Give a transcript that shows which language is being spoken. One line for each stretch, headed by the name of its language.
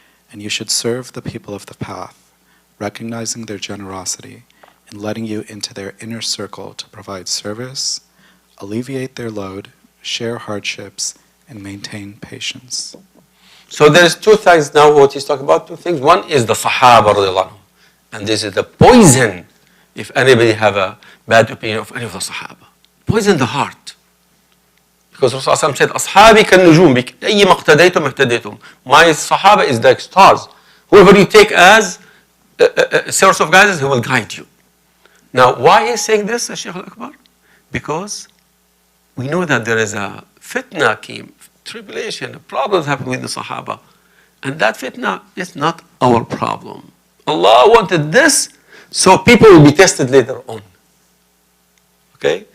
English: And you should serve the people of the path, recognizing their generosity and letting you into their inner circle to provide service, alleviate their load, share hardships, and maintain patience. So there's two things now what he's talking about, two things. One is the Sahaba radiallahu anhum. And this is the poison if anybody have a bad opinion of any of the Sahaba. Poison the heart. Because Rasulullah said,
Arabic: أصحابي كالنجوم أي ما اقتديتم اهتديتم.
English: My Sahaba is like stars. Whoever you take as a source of guidance, he will guide you. Now, why is saying this, Shaykh Akbar? Because we know that there is a fitna came, tribulation, problems happen with the Sahaba. And that fitna is not our problem. Allah wanted this so people will be tested later on. Okay?